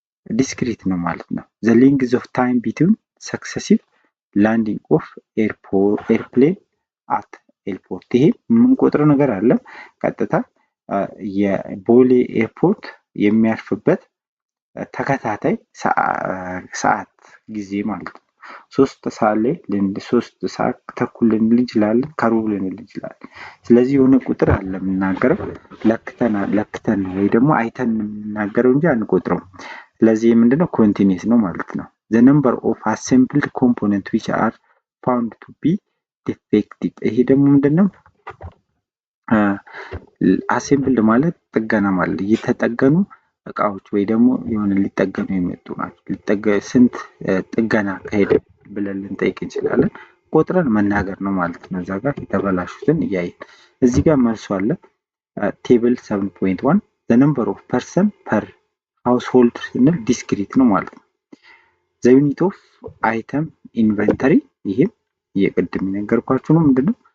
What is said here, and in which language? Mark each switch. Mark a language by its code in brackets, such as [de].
[am] ዲስክሪት ነው ማለት ነው። [en] the length of time between successive landing of airplane at [am] ኤርፖርት። ይሄ የምንቆጥረው ነገር አለ። ቀጥታ የቦሌ ኤርፖርት የሚያርፍበት ተከታታይ ሰዓት ጊዜ ማለት ነው። 3 ሰዓት ላይ 3 ሰዓት ተኩል ልንል እንችላለን፣ ከሩብ ልንል እንችላለን። ስለዚህ የሆነ ቁጥር አለ የምናገረው ለክተን ወይ ደግሞ አይተን የምናገረው እንጂ አንቆጥረው። ስለዚህ ምንድነው? ኮንቲኒየስ ነው ማለት ነው። [en] the number of assembled components which are found to be defective [am] ይሄ ደግሞ ምንድነው? አሴምብልድ ማለት ጥገና ማለት እየተጠገኑ እቃዎች ወይ ደግሞ የሆነ ሊጠገኑ የመጡ ናቸው። ስንት ጥገና ከሄደ ብለን ልንጠይቅ እንችላለን። ቆጥረን መናገር ነው ማለት ነው። እዛ ጋር የተበላሹትን እያየን እዚህ ጋር መልሶ አለ። ቴብል 7.1 [en] the number of person per household [am] ስንል ዲስክሪት ነው ማለት ነው። [en] the unit of item inventory [am] ይሄም የቅድም የነገርኳችሁ ነው። ምንድነው?